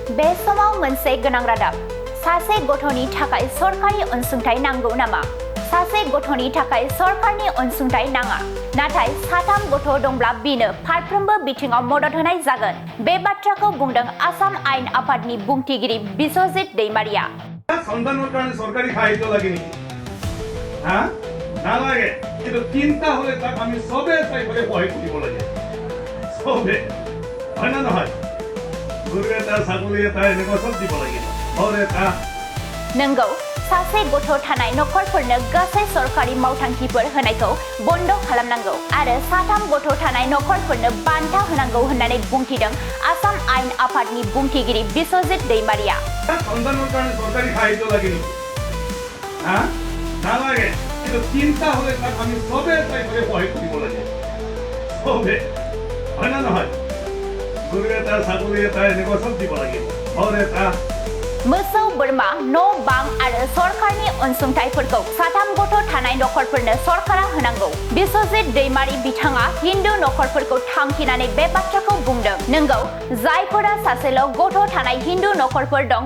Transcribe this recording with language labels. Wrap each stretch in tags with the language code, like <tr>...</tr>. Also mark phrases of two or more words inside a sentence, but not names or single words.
<brx>बे समाव मोनसे गोनां रादाब सासे गथ'नि थाखाय सरकारि अनसुंथाइ नांगौ नामा सासे गथ'नि थाखाय सरकारनि अनसुंथाइ नाङा नाथाय साथाम गथ' दंब्ला बिनो फारफ्रोमबो बिथिङाव मदद होनाय जागोन बे बाथ्राखौ बुंदों आसाम आयेन आफादनि बुंथिगिरि बिस्वजित दैमारिया</brx> <as>সন্তানৰ কাৰণে চৰকাৰী সাহায্য লাগে নেকি নালাগে কিন্তু চিন্তা হলে তাক আমি সবে চাইবলৈ সহায় কৰিব লাগে সবে হয় না নহয় গৰু এটা ছাগলী এটা এনেকুৱা চব দিব লাগিব ঘৰ এটা</as> <brx>नंगौ सासे गथ' थानाय नखरफोरनो गासै सरकारि मावथांखिफोर होनायखौ बन्द खालामनांगौ आरो साथाम गथ' थानाय नखरफोरनो बान्था होनांगौ होननानै बुंथिदों आसाम आयेन आफादनि बुंथिगिरि बिस्वजित दैमारिया</brx> <as>সন্তানৰ কাৰণে চৰকাৰী সাহায্য লাগে নেকি নালাগে কিন্তু চিন্তা হলে তাক আমি সবে চাইবলৈ সহায় কৰিব লাগে সবে হয় না নহয় গৰু এটা ছাগলী এটা এনেকুৱা চব দিব লাগিব ঘৰ এটা</as> <brx>मोसौ बोरमा न' बां आरो सरकारनि अनसुंथाइफोरखौ साथाम गथ' थानाय नखरफोरनो सरकारा होनांगौ बिस्वजित दैमारि बिथाङा हिन्दु नखरफोरखौ थांखिनानै बे बाथ्राखौ बुंदों नंगौ जायफोरा सासेल' गथ' थानाय हिन्दु नखरफोर दं</brx>